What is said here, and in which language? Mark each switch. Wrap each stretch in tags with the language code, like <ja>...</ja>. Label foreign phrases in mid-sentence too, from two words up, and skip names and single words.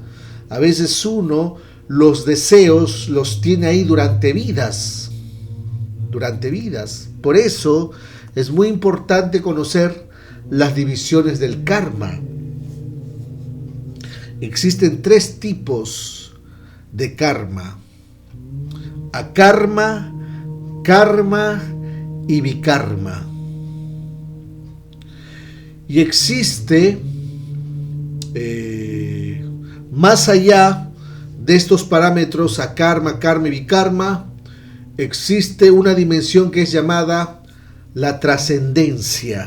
<es>A veces uno los deseos los tiene ahí durante vidas. Por eso es muy importante conocer las divisiones del karma. Existen 3 tipos de karma: akarma, karma y vikarma. Y existe, más allá de estos parámetros, akarma, karma y vikarma, existe una dimensión que es llamada la trascendencia.</es>